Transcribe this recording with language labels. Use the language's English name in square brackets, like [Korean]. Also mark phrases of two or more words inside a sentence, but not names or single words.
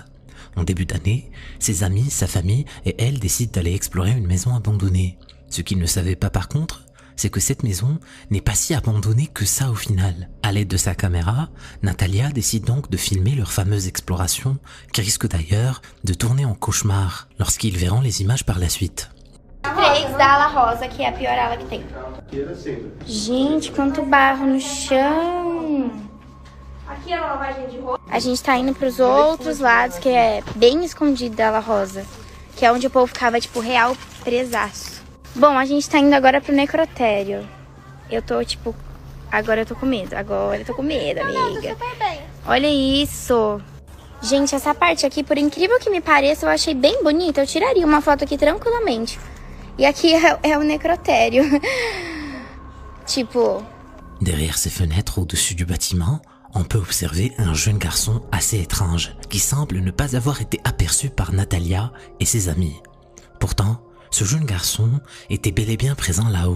[French] En début d'année, ses amis, sa famille et elle décident d'aller explorer une maison abandonnée. Ce qu'ils ne savaient pas par contre, c'est que cette maison n'est pas si abandonnée que ça au final. À l'aide de sa caméra, Natalia décide donc de filmer leur fameuse exploration, qui risque d'ailleurs de tourner en cauchemar lorsqu'ils verront les images par la suite. [Portuguese] 3 da ala rosa, que é a pior ala que tem. Gente, quanto barro no chão. Aqui é a lavagem de roupa. A gente tá indo pros outros lados, que é bem escondido da ala rosa. Que é onde o povo ficava, tipo, real presaço. Bom, a gente tá indo agora pro necrotério. Eu tô, tipo... Agora eu tô com medo. Agora eu tô com medo, amiga. Não, tô super bem. Olha isso. Gente, essa parte aqui, por incrível que me pareça, eu achei bem bonita. Eu tiraria uma foto aqui tranquilamente. [French] Et ici, c'est un nécrotério. [Portuguese] Tipo... [French] Derrière ces fenêtres au-dessus du bâtiment, on peut observer un jeune garçon assez étrange qui semble ne pas avoir été aperçu par Natalia et ses amis. Pourtant, ce jeune garçon était bel et bien présent là-haut.